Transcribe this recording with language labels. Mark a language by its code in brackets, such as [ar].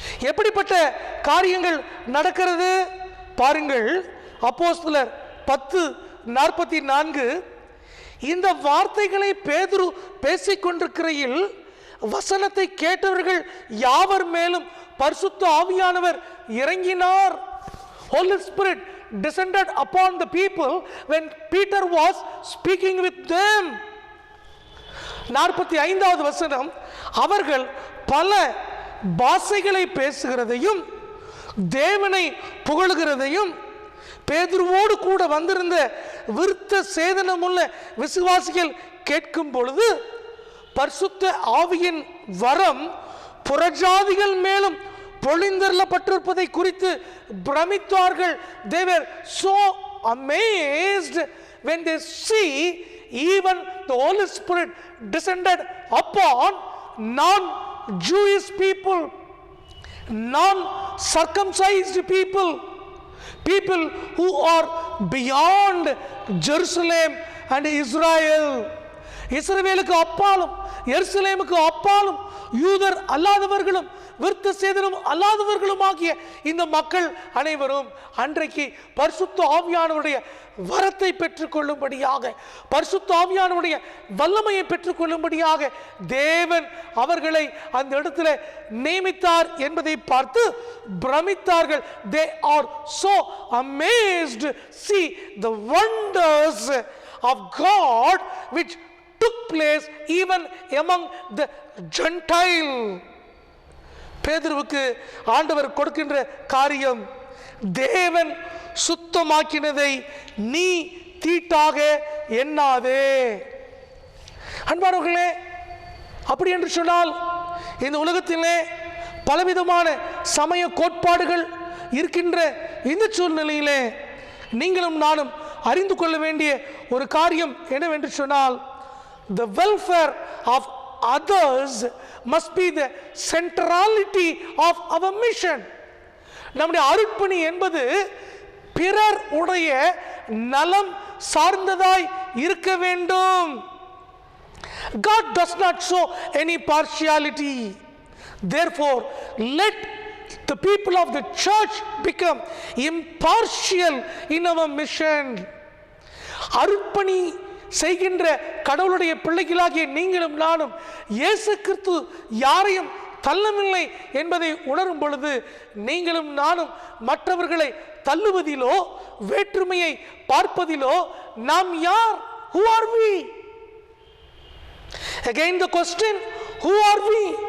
[ta] எப்படிப்பட்ட காரியங்கள் நடக்கிறது பாருங்கள். அப்போஸ்தலர் 10:44, இந்த வார்த்தைகளை பேதுரு பேசிக்கொண்டிருக்கையில் வசனத்தை கேட்டவர்கள் யாவர் மேலும் பரிசுத்த ஆவியானவர் இறங்கினார். [en] Holy Spirit descended upon the people when Peter was speaking with them. [ta] 45வது வசனம், அவர்கள் பல பாஷைகளை பேசுகிறதையும் தேவனை புகழுகிறதையும் பேதுருவோடு கூட வந்திருந்த விருத்த சேதனமுள்ள விசுவாசிகள் கேட்கும் பொழுது பரிசுத்த ஆவியின் வரம் புறஜாதிகள் மேலும் பொழிந்தருளப்பட்டிருப்பதை குறித்து பிரமித்தார்கள். [en] They were so amazed when they see even the Holy Spirit descended upon non-Jewish people, non-circumcised people, people who are beyond Jerusalem and Israel. [ta] இஸ்ரவேலுக்கு அப்பாலும் எருசலேமுக்கு அப்பாலும் யூதர் அல்லாதவர்களும் விருத்த சேதனம் அல்லாதவர்களுமாகிய இந்த மக்கள் அனைவரும் அன்றைக்கு பரிசுத்த ஆவியானவருடைய வரத்தை பெற்றுக்கொள்ளும்படியாக, பரிசுத்த ஆவியானவருடைய வல்லமையை பெற்றுக்கொள்ளும்படியாக தேவன் அவர்களை அந்த இடத்துல நியமித்தார் என்பதை பார்த்து பிரமித்தார்கள். [en] They are so amazed. See the wonders of God which took place even among the Gentile. [ta] பேதுருவுக்கு ஆண்டவர் கொடுக்கின்ற காரியம், தேவன் சுத்தமாக்கினதை நீ தீட்டாக எண்ணாதே. அன்பானவர்களே, அப்படி என்று சொன்னால் இந்த உலகத்திலே பலவிதமான சமய கோட்பாடுகள் இருக்கின்ற இந்த சூழ்நிலையிலே நீங்களும் நானும் அறிந்து கொள்ள வேண்டிய ஒரு காரியம் என்னவென்று சொன்னால், [en] the welfare of others must be the centrality of our mission. [ta] நம்முடைய அருட்பணி என்பது பிறர் உடைய நலம் சார்ந்ததாய் இருக்க வேண்டும். [en] God does not show any partiality. Therefore, let the people of the church become impartial in our mission. [ta] அருட்பணி செய்கின்ற கடவுளுடைய பிள்ளைகளாகிய நீங்களும் நானும் இயேசு கிறிஸ்து யாரையும் தள்ளவில்லை என்பதை உணரும் பொழுது நீங்களும் நானும் மற்றவர்களை தள்ளுவதிலோ வேற்றுமையை பார்ப்பதிலோ நாம் யார்? [en] Who are we? Again the question, who are we?